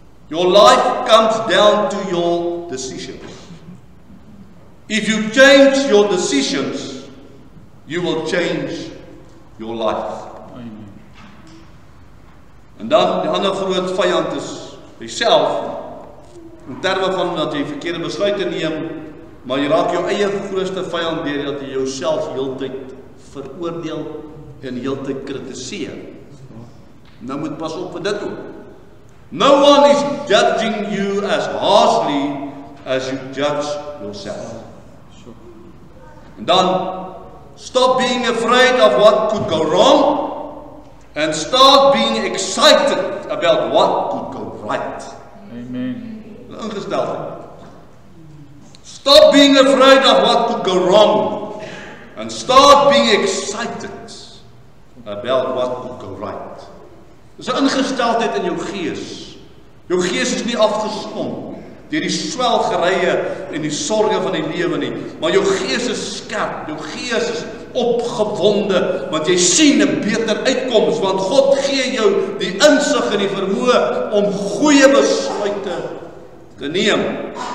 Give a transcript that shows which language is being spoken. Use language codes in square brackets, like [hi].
[en] Your life comes down to your decisions. If you change your decisions, you will change your life. [af] En dan die ander groot vyand is jouself, in terme van dat jy verkeerde besluite neem, maar jy raak jou eie grootste vyand deur dat jy jouself heeltyd veroordeel en heeltyd kritiseer. Nou moet pas op vir dit ook. [en] No one is judging you as harshly as you judge yourself. [af] En dan, [en] stop being afraid of what could go wrong and start being excited about what could go right. [af] Amen. Ingesteldheid. [en] Stop being afraid of what could go wrong and start being excited about what could go right. [af] Dis 'n ingesteldheid in jou gees. Jou gees is nie afgestomp deur die swelgerye en die sorge van die lewe nie, maar jou gees is skerp, jou gees is opgewonde, want jy sien 'n beter uitkoms, want God gee jou die insig en die vermoë om goeie besluite te neem.